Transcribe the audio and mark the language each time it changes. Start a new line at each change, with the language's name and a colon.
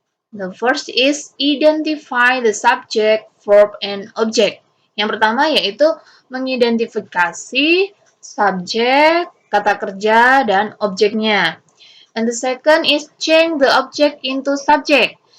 English: The first is identify the subject, verb, and object.
Indonesian: Yang pertama yaitu mengidentifikasi subjek, kata kerja, dan objeknya.
English: And the second is change the object into subject.